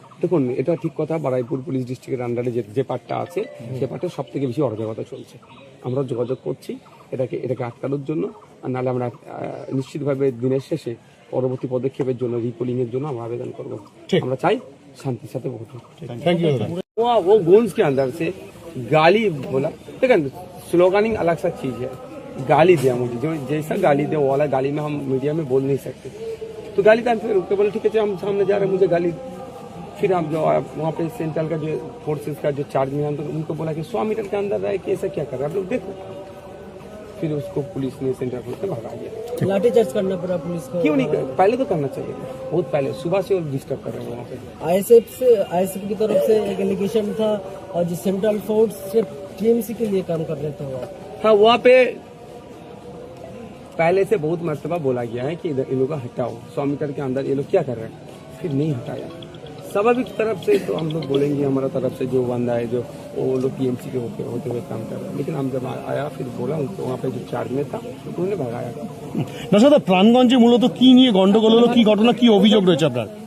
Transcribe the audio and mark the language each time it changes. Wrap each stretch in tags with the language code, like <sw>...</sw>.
<bn>দেখুন, এটা ঠিক কথা। বারাইপুর পুলিশ ডিস্ট্রিক্টের আন্ডারে যে পার্টটা আছে, সে পার্টে সব থেকে বেশি অরাজকতা চলছে। আমরা যোগাযোগ করছি এটাকে আটকানোর জন্য, আর নাহলে আমরা নিশ্চিতভাবে দিনের শেষে পরবর্তী পদক্ষেপের জন্য, রিপোলিং এর জন্য আমরা আবেদন করবো। আমরা চাই শান্তির সাথে ভোট হোক।</bn> <en>Thank you.</en> <hi>वो गोन्स के अंदर से गाली बोला, देखा स्लोगनिंग अलग सा चीज है। गाली दिया मुझे, जो जैसा गाली दिया वो वाला गाली में हम मीडिया में बोल नहीं सकते, तो गाली था। फिर उसके बोले ठीक है, हम सामने जा रहे हैं, मुझे गाली। फिर हम जो वहाँ पे सेंट्रल का जो फोर्सेस का जो चार्ज में, उनको बोला कि 100 मीटर के अंदर रहे कि ऐसा क्या कर रहे हैं आप लोग, देखो। फिर उसको पुलिस ने सेंट्रल पुलिस ने भगा दिया। लाठीचार्ज करना पड़ा पुलिस को? क्यों नहीं, पहले तो करना चाहिए, बहुत पहले, सुबह से वो डिस्टर्ब कर रहे हैं वहाँ पे। आईएसएफ की तरफ से एक एलिगेशन था, और जो सेंट्रल फोर्स सिर्फ टीएमसी के लिए काम कर रहे थे वो। हाँ, वहाँ पे पहले से बहुत मर्तबा बोला गया है कि इधर इन लोगों को हटाओ, 100 मीटर के अंदर ये लोग क्या कर रहे हैं, फिर नहीं हटाया। स्वाभाविक तरफ से तो हम लोग बोलेंगे, हमारा तरफ से जो बंदा है जो वो लोग टीएमसी के होते हुए काम कर रहे हैं, लेकिन हम जब आया फिर बोला उनको, वहाँ पे जो चार्ज में था उन्होंने भगाया।</hi> <bn>না দাদা, প্রাণগঞ্জে মূলত কি নিয়ে গন্ডগোল হলো, কি ঘটনা, কি অভিযোগ রয়েছে আপনার?</bn>